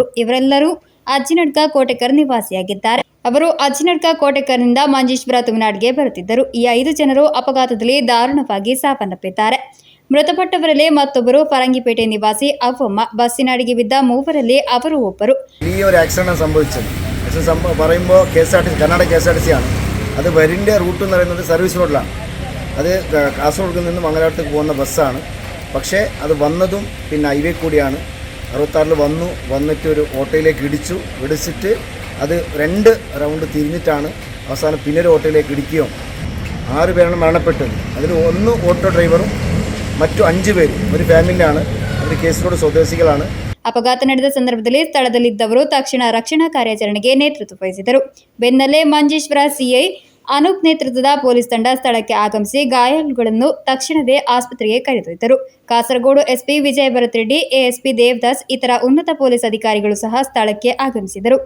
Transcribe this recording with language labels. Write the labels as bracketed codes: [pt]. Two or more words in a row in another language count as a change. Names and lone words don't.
[kn] ಇವರೆಲ್ಲರೂ ಅಜ್ಜಿನಡ್ಕ ಕೋಟೆಕರ್ ನಿವಾಸಿಯಾಗಿದ್ದಾರೆ. ಅವರು ಅಜ್ಜಿನಡ್ಕ ಕೋಟೆಕರ್ನಿಂದ ಮಂಜೇಶ್ವರ ತುಮಿನಾಡ್ಗೆ ಬರುತ್ತಿದ್ದರು. ಈ 5 ಜನರು ಅಪಘಾತದಲ್ಲಿ ದಾರುಣವಾಗಿ ಸಾವನ್ನಪ್ಪಿದ್ದಾರೆ. ಮೃತಪಟ್ಟವರಲ್ಲಿ ಮತ್ತೊಬ್ಬರು ಫರಂಗಿಪೇಟೆ ನಿವಾಸಿ ಅವ್ವಮ್ಮ. ಬಸ್ಸಿನ ಅಡಿಗೆ ಬಿದ್ದ 3ರಲ್ಲಿ ಅವರು ಒಬ್ಬರು. [ml] ഈ ഒരു ആക്സിഡന്റ് സംഭവിച്ചത് പറയുമ്പോൾ കർണാടക KSRTC ആണ്. അത് വരിൻ്റെ റൂട്ട് എന്ന് പറയുന്നത് സർവീസ് റോഡിലാണ്. അത് കാസർഗോഡ് നിന്ന് മംഗലാപുരത്തേക്ക് പോകുന്ന ബസ്സാണ്. പക്ഷേ അത് വന്നതും പിന്നെ ഹൈവേ കൂടിയാണ്. 66 വന്നിട്ട് ഒരു ഓട്ടോയിലേക്ക് ഇടിച്ചിട്ട് അത് 2 റൗണ്ട് തിരിഞ്ഞിട്ടാണ് അവസാനം പിന്നൊരു ഓട്ടോയിലേക്ക് ഇടിക്കുകയും 6 പേരാണ് മരണപ്പെട്ടത്. അതിൽ 1 ഓട്ടോ ഡ്രൈവറും മറ്റു 5 പേരും ഒരു ഫാമിലിയാണ്. അവർ കേസറോഡ് സ്വദേശികളാണ്. [kn] ಅಪಘಾತ ನಡೆದ ಸಂದರ್ಭದಲ್ಲಿ ಸ್ಥಳದಲ್ಲಿದ್ದವರು ತಕ್ಷಣ ರಕ್ಷಣಾ ಕಾರ್ಯಾಚರಣೆಗೆ ನೇತೃತ್ವ ವಹಿಸಿದರು. ಬೆನ್ನಲ್ಲೇ ಮಂಜೇಶ್ವರ ಸಿಐ ಅನೂಪ್ ನೇತೃತ್ವದ ಪೊಲೀಸ್ ತಂಡ ಸ್ಥಳಕ್ಕೆ ಆಗಮಿಸಿ ಗಾಯಾಳುಗಳನ್ನು ತಕ್ಷಣವೇ ಆಸ್ಪತ್ರೆಗೆ ಕರೆದೊಯ್ದರು. ಕಾಸರಗೋಡು ಎಸ್ಪಿ ವಿಜಯ ಭರತ್ ರೆಡ್ಡಿ, ಎಎಸ್ಪಿ ದೇವದಾಸ್ ಇತರ ಉನ್ನತ ಪೊಲೀಸ್ ಅಧಿಕಾರಿಗಳು ಸಹ ಸ್ಥಳಕ್ಕೆ ಆಗಮಿಸಿದರು.